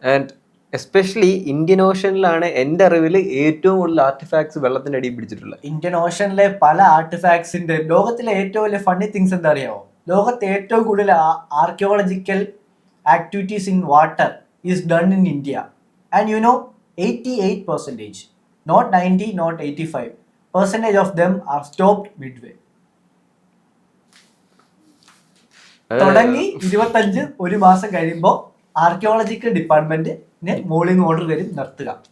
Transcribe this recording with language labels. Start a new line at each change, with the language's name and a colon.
Malayalam: And especially Indian ഓഷനിലാണ് എൻ്റെ അറിവിൽ ഏറ്റവും കൂടുതൽ ആർട്ടിഫാക്ട്സ് വെള്ളത്തിന്റെ അടിയിൽ പിടിച്ചിട്ടുള്ളത്. ഇന്ത്യൻ ഓഷനിലെ പല ആർട്ടിഫാക്ട്സിന്റെ ലോകത്തിലെ ഏറ്റവും വലിയ ഫണ്ണി തിങ്സ് എന്താ അറിയാമോ? ലോകത്തെ ഏറ്റവും കൂടുതൽ
English: Archaeological activities in water is done in India. And you know 88%, not 90, not 85% of them are stopped midway.
Malayalam: തുടങ്ങി 25 ഒരു മാസം കഴിയുമ്പോൾ ആർക്കിയോളജിക്കൽ ഡിപ്പാർട്ട്മെന്റിന് മോളിംഗ് ഓർഡർ വരും, നിർത്തുക.